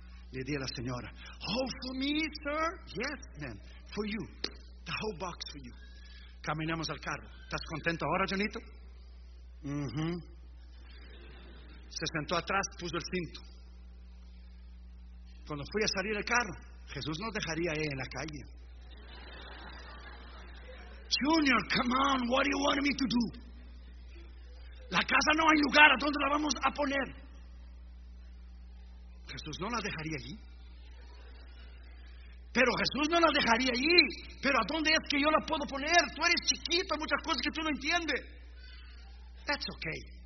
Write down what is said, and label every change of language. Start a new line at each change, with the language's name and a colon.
Spanish: Le di a la señora,
English: oh, for me, sir. Yes, ma'am, for you. The whole box for you.
Spanish: Caminamos al carro. ¿Estás contento ahora, Johnito? Se sentó atrás, puso el cinto. Cuando fui a salir del carro, Jesús no dejaría a él en la calle.
English: Junior, come on, what do you want me to do?
Spanish: La casa no hay lugar, ¿a dónde la vamos a poner? Jesús no la dejaría allí. Pero Jesús no la dejaría allí. Pero ¿a dónde es que yo la puedo poner? Tú eres chiquito, muchas cosas que tú no entiendes.
English: That's okay.